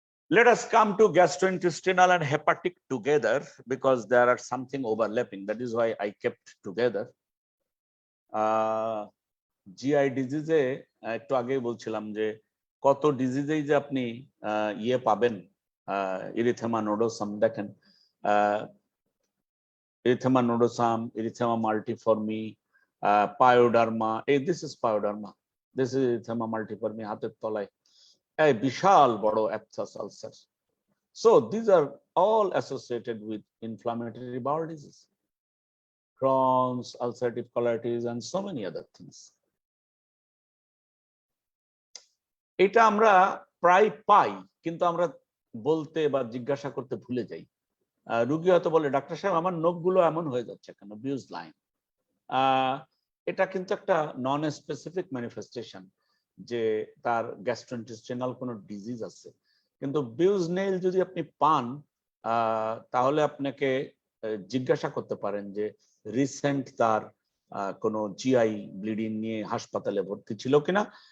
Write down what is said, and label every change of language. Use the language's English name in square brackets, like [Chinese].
[English] Let us come to gastrointestinal and hepatic together because there are something overlapping. That is why I kept together. [Bangla] GI ডিজিজে একটু আগেই বলছিলাম যে কত ডিজিজেই যে আপনি ইয়ে পাবেন, ইরিথেমা নোডোসাম, দেখেন erythema nodosum, erythema multiforme, pyoderma. [English] This is pyoderma. This is erythema multiforme. [Bangla] হাতের তলায় এই বিশাল বড় [English] abscess ulcer. So these are all associated with inflammatory bowel disease, Crohn's, ulcerative colitis, and so many other things. [Bangla] এটা আমরা প্রায় পাই, কিন্তু আমরা বলতে বা জিজ্ঞাসা করতে ভুলে যাই। রোগী হয়তো বলে, ডাক্তার সাহেব আমার নখগুলো এমন হয়ে যাচ্ছে কেন, বিউজ লাইন। এটা কিন্তু একটা নন স্পেসিফিক ম্যানিফেস্টেশন যে তার গ্যাস্ট্রোইন্টেস্টিনাল কোনো ডিজিজ আছে, কিন্তু বিউজ নেইল যদি আপনি পান তাহলে আপনাকে জিজ্ঞাসা করতে পারেন যে রিসেন্ট তার কোনো জিআই ব্লিডিং নিয়ে হাসপাতালে ভর্তি ছিল কিনা।